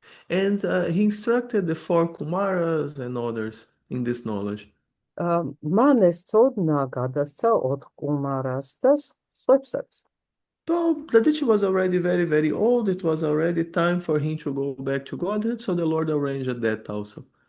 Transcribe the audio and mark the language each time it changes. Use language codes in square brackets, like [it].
[en] And he instructed the four Kumaras and others in this knowledge. [ka] მან ეს ცოდნა გადასცა 4 კუმარას და სხვებსაც. [en] So Dadichi was already very, very old. It was already time for him to go back to Godhead. So the Lord arranged that also.